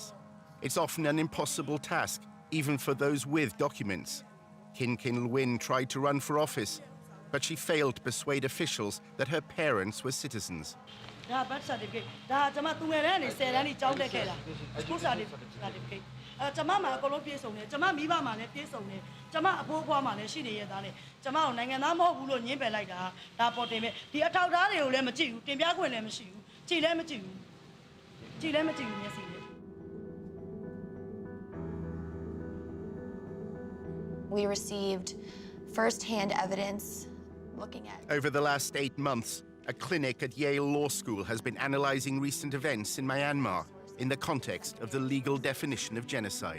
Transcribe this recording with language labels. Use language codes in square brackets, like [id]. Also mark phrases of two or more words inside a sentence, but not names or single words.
[en] It's often an impossible task, even for those with documents. Kin Kin Lwin tried to run for office, but she failed to persuade officials that her parents were citizens. birth certificate. School certificate. [my] ကျမမှာအကုန်လုံးပြည့်စုံတယ်ကျမမိဘမှာလည်းပြည့်စုံတယ်ကျမအဖိုးအဖွားမှာလည်းရှိနေရတာလေကျမကိုနိုင်ငံသားမဟုတ်ဘူးလို့ညှင်းပယ်လိုက်တာဒါပေါ်တင်ပဲဒီအထောက်အထားတွေကိုလည်းမကြည့်ဘူးတင်ပြခွင့်လည်းမရှိဘူးကြည့်လည်းမကြည့်ဘူးမျက်စိနဲ့ [en] We received first-hand evidence looking at Over the last 8 months, a clinic at Yale Law School has been analyzing recent events in Myanmar in the context of the legal definition of genocide.